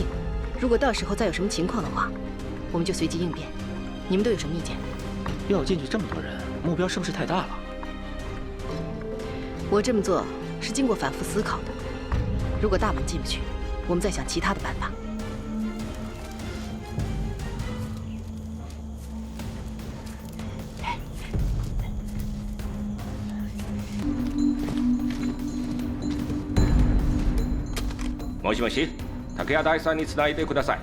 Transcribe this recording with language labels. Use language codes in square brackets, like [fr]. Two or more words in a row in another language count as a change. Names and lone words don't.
[zh] 如果到時候再有什麼情況的話，我們就隨機應變。你們都有什麼意見？要進去這麼多人，目標是不是太大了？我這麼做是經過反覆思考的。如果大門進不去，我們再想其他的辦法。 [ja] もしもし、竹谷大さんにつないでください。